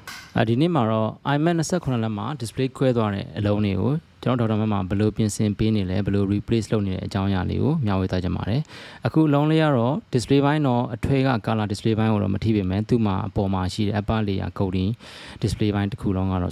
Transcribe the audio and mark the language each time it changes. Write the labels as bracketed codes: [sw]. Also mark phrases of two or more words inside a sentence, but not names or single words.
[my] ဒီနေ့မှာတော့ iMac 29လက်မှာ display ခွဲသွားတဲ့အလုံးလေးကိုကျွန်တော်ဒေါက်တာမမဘယ်လိုပြင်ဆင်ပေးနေလဲဘယ်လို replace လုပ်နေတဲ့အကြောင်းအရာလေးကိုမျှဝေသွားကြပါတယ်အခုအ လုံးလေးကတော့ display ဘိုင်းတော့အထွေက [en] color display [my] ဘိုင်းကိုတော့မထိပေမဲ့သူ့မှာအပေါ်မှာရှိတဲ့ [en] upper layer coating display [my] ဘိုင်းတစ်ခုလုံးကတော့